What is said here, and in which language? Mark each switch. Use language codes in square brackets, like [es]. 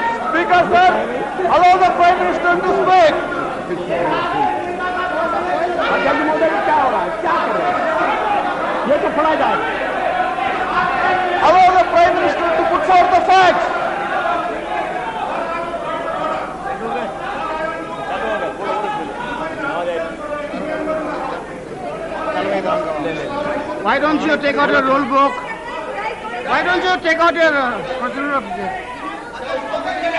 [en] Speaker, sir, allow the Prime Minister to speak. [hi] जज महोदय क्या हो रहा है, क्या कर रहे हैं? ये तो पढ़ा जाए. [en] Allow the Prime Minister to put forth the facts. Why don't you take out your rule book? Why don't you take out your procedure of this?